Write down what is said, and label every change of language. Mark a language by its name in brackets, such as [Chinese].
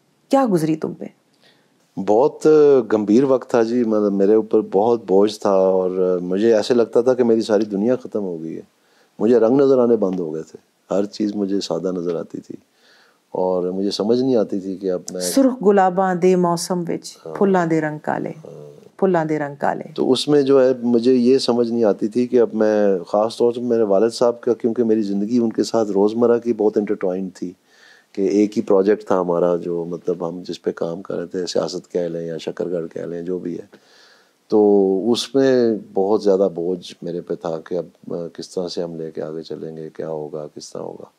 [Urdu] کیا گزری تم پہ؟ بہت گمبھیر وقت تھا جی. مطلب میرے اوپر بہت بوجھ تھا اور مجھے ایسے لگتا تھا کہ میری ساری دنیا ختم ہو گئی ہے. مجھے رنگ نظر آنے بند ہو گئے تھے. ہر چیز مجھے سادہ نظر آتی تھی اور مجھے سمجھ نہیں آتی تھی کہ اب میں [Punjabi] سرخ گلاباں دے موسم وچ پھلاں دے رنگ کالے، پھلاں دے رنگ کالے. [Urdu] تو اس میں جو ہے مجھے یہ سمجھ نہیں آتی تھی کہ اب میں خاص طور سے میرے والد صاحب کا، کیونکہ میری زندگی ان کے ساتھ روزمرہ کی بہت انٹرٹوائنڈ تھی کہ ایک ہی پروجیکٹ تھا ہمارا جو مطلب ہم جس پہ کام کر رہے تھے، سیاست کہہ لیں یا شکرگڑھ کہہ لیں، جو بھی ہے. تو اس میں بہت زیادہ بوجھ میرے پہ تھا کہ اب کس طرح سے ہم لے کے آگے چلیں گے، کیا ہوگا، کس طرح ہوگا.